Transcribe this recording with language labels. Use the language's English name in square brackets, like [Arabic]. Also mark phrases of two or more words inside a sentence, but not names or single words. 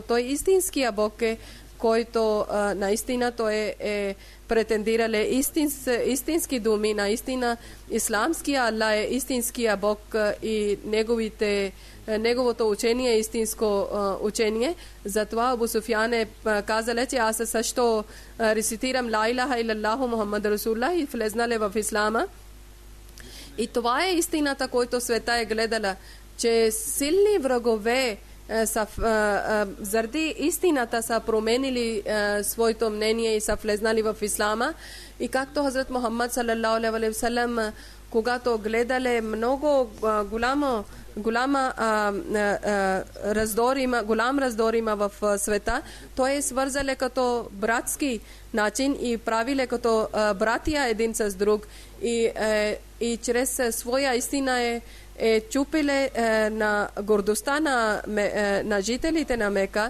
[Bulgarian] Той истинския Бог е, който наистина той е претендирал истински думи. Наистина исламския Аллах е истинския Бог, и неговото учение е истинско учение. Затова Абу Суфиян е казал, че аз също рецитирам [Arabic] لا إله إلا الله محمد رسول الله [Bulgarian] и влезнал в ислама. И това е истината, който света е гледала, че силни врагове заради истината са променили своето мнение и са влезнали в ислама. И както Хазрат Мухаммад [Arabic] صلى الله عليه وسلم, [Bulgarian] когато гледале много голям раздор има в света, той е свързале като братски начин и правиле като братия един с друг, и чрез своя истина е чупиле на гордостта на жителите на Мека.